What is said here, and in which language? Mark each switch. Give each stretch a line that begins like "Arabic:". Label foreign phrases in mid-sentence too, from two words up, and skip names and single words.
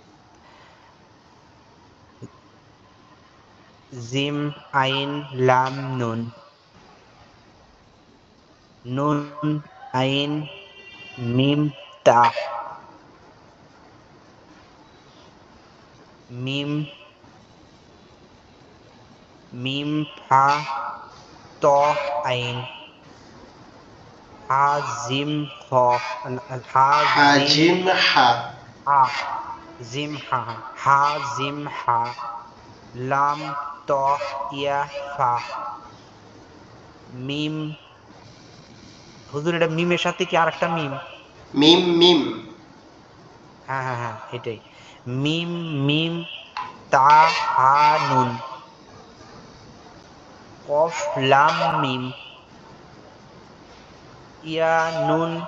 Arabic: جيم عين لام نون نون عين ميم تاء ميم ميم حاء تاء عين حاء جيم ها حاء جيم হ হা জিম حاجيم حا. حا جيم حا حا جيم حا لام تا يا فا ميم.
Bangla: হুজুর এটা মিমের সাথে কি আরেকটা মিম?
Arabic: ميم ميم
Bangla: হ্যাঁ হ্যাঁ হ্যাঁ এটাই।
Arabic: ميم ميم تا ها نون، قاف لام ميم، يا نون,